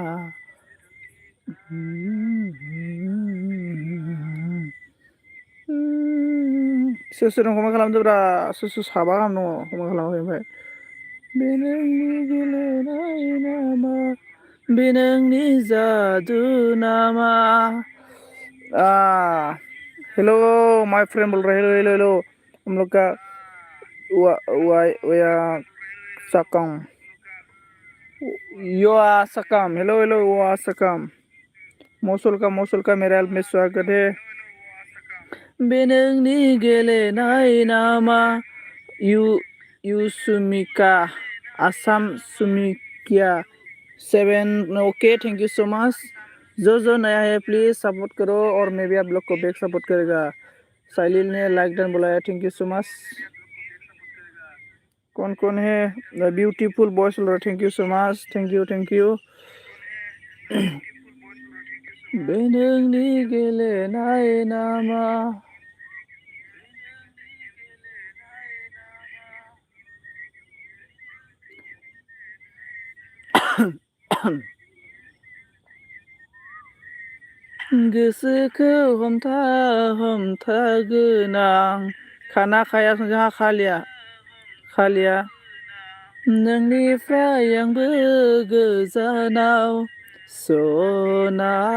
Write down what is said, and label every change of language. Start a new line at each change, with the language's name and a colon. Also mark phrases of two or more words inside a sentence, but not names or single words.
Bodo: सोर सोर दं कमेन्ट खालामदोब्रा सोर सोर साबा गाहाम दङ कमेन्ट खालामाखै ओमफ्राय बे नोंनि गेलेनाय नामा बे नोंनि जादु नामा
English: Hello my friend
Hindi: बोल रहे हेलो हेलो हेलो हम लोग का वया सकंग युवा सकम, हेलो हेलो युवा सकम, मौसल का मेरा में स्वागत है।
Bodo: बे नोंनि गेलेनाय नामा युसुमिका आसाम सुमिकिया 7
English: OK thank you so much.
Hindi: जो नया है
English: please support
Hindi: करो और मैं भी आप लोग को
English: back support
Hindi: करेगा। साइलिल ने लाइक डन बोला है,
English: thank you so much.
Hindi: कौन है
English: beautiful boys
Hindi: बोल रहा,
English: Thank you so much, thank you.
Bodo: बे नोंनि गेलेनाय नामा गोसोखौ हमथा गोनां खाना खाया जोंहा खालिया नोंनिफ्राय आंबो गोजानाव सना